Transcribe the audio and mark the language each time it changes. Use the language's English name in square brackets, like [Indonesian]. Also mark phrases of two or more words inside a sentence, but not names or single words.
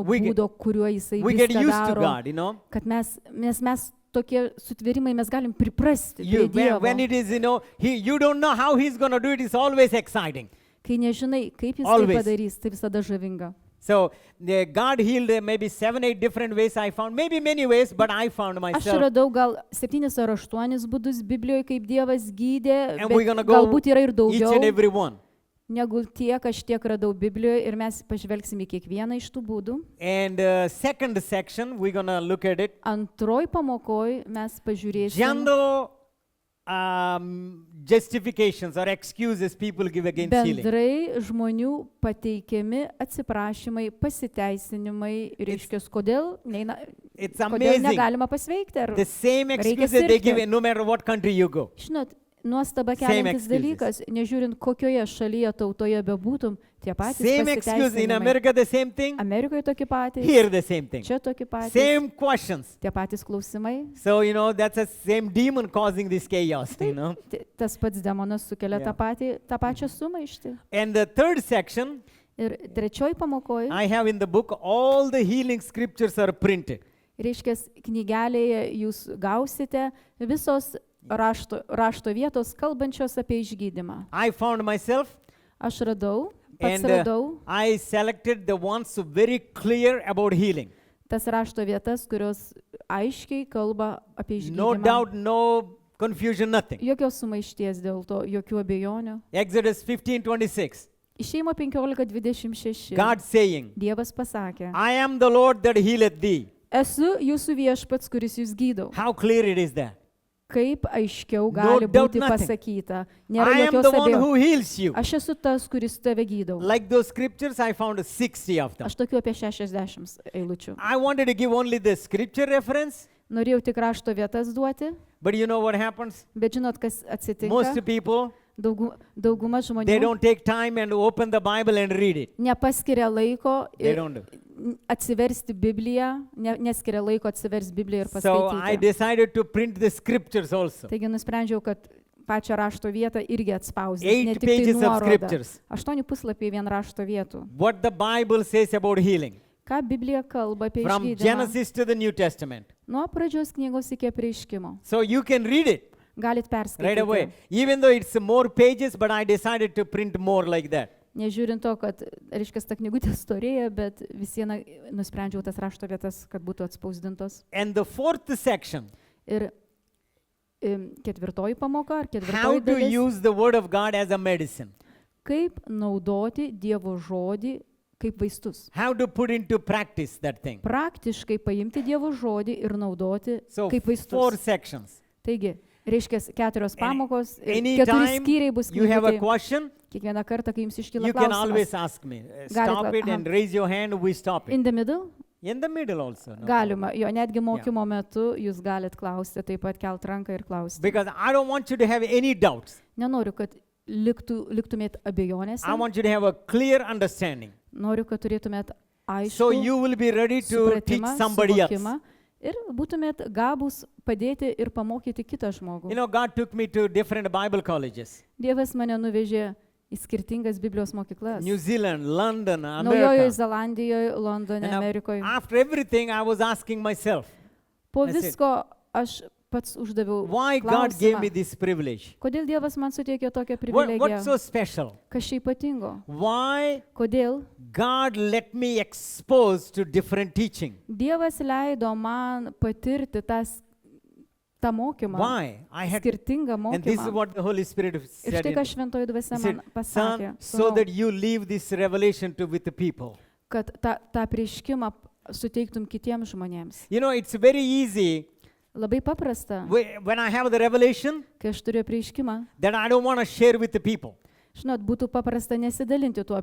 [English] We get- [Lithuanian] būdo, kuriuo jisai [English] We get [Lithuanian] viską [English] used to [Lithuanian] daro. [English] God, [Lithuanian] Kad mes tokie sutvėrimai, mes galim priprasti prie [English] When [Lithuanian] Dievo. [English] it is, you don't know how he's going to do it, it's always exciting. [Lithuanian] Kai nežinai, kaip jis tai [English] Always. [Lithuanian] padarys, tai visada žavinga. [English] So God healed maybe 7-8 different ways I found, maybe many ways, but I found [Lithuanian] Aš [English] myself. [Lithuanian] radau gal 7 ar 8 būdus Biblijoje, kaip Dievas gydė, [English] And we're going to go [Lithuanian] galbūt yra ir [English] each and [Lithuanian] daugiau [English] every one. [Lithuanian] negu tiek, aš tiek radau Biblijoje ir mes pažvelgsime į kiekvieną iš tų būdų. [English] And second section, we're going to look at it. [Lithuanian] Antroj pamokoj mes pažiūrėsime [English] General justifications or excuses people give against healing. [Lithuanian] bendrai žmonių pateikiami atsiprašymai, pasiteisinimai, reiškia, kodėl, [English] It's [Lithuanian] kodėl [English] amazing. [Lithuanian] negalima pasveikti. Ar, [English] The same [Lithuanian] reikia [English] excuses they [Lithuanian] sirgti. [English] give no matter what country you go. [Lithuanian] žinot, nuostaba [English] Same [Lithuanian] keliantis [English] excuses. [Lithuanian] dalykas, nežiūrint kokioje šalyje, tautoje bebūtum, tie patys [English] Same excuse in [Lithuanian] pasiteisinimai. [English] America, the same thing. [Lithuanian] Amerikoje tokie patys, [English] Here the same thing. [Lithuanian] čia tokie patys, [English] Same questions. [Lithuanian] tie patys klausimai. [English] So, that's the same demon causing this chaos, [Lithuanian] Tas pats demonas sukelia [English] Yeah. [Lithuanian] tą pačią sumaištį. [English] And the third section, [Lithuanian] Ir trečioj pamokoj, [English] I have in the book, all the healing scriptures are printed. [Lithuanian] reiškia, knygelėje jūs gausite visos rašto vietos kalbančios apie išgydymą. [English] I found myself, [Lithuanian] Aš radau, pats [English] and [Lithuanian] radau [English] I selected the ones who very clear about healing. [Lithuanian] tas rašto vietas, kurios aiškiai kalba apie [English] No [Lithuanian] išgydymą. [English] doubt, no confusion, nothing. [Lithuanian] Jokios sumaišties dėl to, jokių abejonių. [English] Exodus 15:26. [Lithuanian] Išeimo 15:26. [English] God saying, [Lithuanian] Dievas pasakė, [English] I am the Lord that healeth thee. [Lithuanian] esu jūsų viešpats, kuris jūs gydau. [English] How clear it is that? [Lithuanian] kaip aiškiau gali [English] doubt [Lithuanian] būti [English] nothing. [Lithuanian] pasakyta. Nėra [English] I am [Lithuanian] jokios [English] the one [Lithuanian] abejonės. [English] who heals you. [Lithuanian] Aš esu tas, kuris tave gydau. [English] Like those scriptures, I found 60 of them. [Lithuanian] Aš tokiu apie 60 eilučių. [English] I wanted to give only the scripture reference, [Lithuanian] Norėjau tik rašto vietas duoti, [English] but you know what happens? [Lithuanian] bet žinot, kas atsitinka? [English] Most people, [Lithuanian] Dauguma [English] they [Lithuanian] žmonių [English] don't take time and open the Bible and read it. [Lithuanian] nepaskiria laiko [English] They don't do. [Lithuanian] atsiversti Bibliją, neskiria laiko atsiversti Bibliją ir [English] So I [Lithuanian] paskaityti. [English] decided to print the scriptures also. [Lithuanian] Taigi nusprendžiau, kad pačią rašto vietą irgi atspausdinti. [English] 8 [Lithuanian] Ne tik tai [English] pages of [Lithuanian] nuorodą. [English] scriptures. [Lithuanian] 8 puslapiai vien rašto vietų. [English] What the Bible says about healing. [Lithuanian] Ką Biblija kalba apie [English] From [Lithuanian] išgydymą? [English] Genesis to the New Testament. [Lithuanian] Nuo pradžios knygos iki apreiškimo. [English] So you can read it [Lithuanian] Galit [English] right away. [Lithuanian] perskaityti. [English] Even though it's more pages, but I decided to print more like that. [Lithuanian] Nežiūrint to, kad, reiškia, ta knygutė storėja, bet vis viena nusprendžiau tas rašto vietas, kad būtų atspausdintos. [English] And the fourth section, [Lithuanian] Ir ketvirtoji pamoka, ar [English] how [Lithuanian] ketvirtoji [English] to [Lithuanian] dalis, [English] use the word of God as a medicine. [Lithuanian] kaip naudoti Dievo žodį kaip vaistus. [English] How to put into practice that thing. [Lithuanian] Praktiškai paimti Dievo žodį ir naudoti [English] So [Lithuanian] kaip [English] 4 [Lithuanian] vaistus. [English] sections. [Lithuanian] Taigi, reiškia, 4 pamokos, ir 4 [English] Anytime [Lithuanian] skyriai bus [English] you have a [Lithuanian] knygutėje. [English] question, [Lithuanian] Kiekvieną kartą, kai jums iškyla [English] you can always [Lithuanian] klausimas. [English] ask me. [Lithuanian] Galit [English] Stop [Lithuanian] va- [English] it and aha. raise your hand, we stop it. In the middle? In the middle also. No [Lithuanian] Galima, jo netgi mokymo metu jūs galit klausti, taip pat kelt ranką ir klausti. [English] Because I don't want you to have any doubts. [Lithuanian] Nenoriu, kad liktumėt abejonėse, [English] I want you to have a clear understanding. [Lithuanian] noriu, kad turėtumėt [English] So [Lithuanian] aiškų [English] you will be ready to teach [Lithuanian] supratimą, [English] somebody else. [Lithuanian] suvokimą ir būtumėt gabūs padėti ir pamokyti kitą žmogų. [English] You know, God took me to different Bible colleges. [Lithuanian] Dievas mane nuvežė į skirtingas Biblijos mokyklas. [English] New Zealand, London, [Lithuanian] Naujojoje [English] America. [Lithuanian] Zelandijoje, Londone, [English] And [Lithuanian] Amerikoje. [English] after everything, I was asking myself, [Lithuanian] Po [English] that's it. [Lithuanian] visko aš pats uždaviau [English] why God gave me [Lithuanian] klausimą. [English] this privilege? [Lithuanian] Kodėl Dievas man suteikė tokią [English] What's [Lithuanian] privilegiją? [English] so special? [Lithuanian] Kas čia ypatingo? [English] Why [Lithuanian] Kodėl [English] God let me expose to different teaching? [Lithuanian] Dievas leido man patirti tą mokymą, [English] Why? I had, [Lithuanian] skirtingą [English] and this is [Lithuanian] mokymą. [English] what the Holy Spirit [Lithuanian] Ir [English] said. [Lithuanian] štai, ką [English] in- [Lithuanian] Šventoji Dvasia [English] He said, [Lithuanian] man pasakė, [English] son, so [Lithuanian] sūnau, [English] that you leave this revelation to with the people. [Lithuanian] kad tą prieškimą suteiktum kitiems žmonėms. [English] You know, it's very easy [Lithuanian] Labai paprasta, [English] when I have the revelation [Lithuanian] kai aš turiu prieškimą. [English] that I don't want to share with the people. [Lithuanian] Žinot, būtų paprasta nesidalinti tuo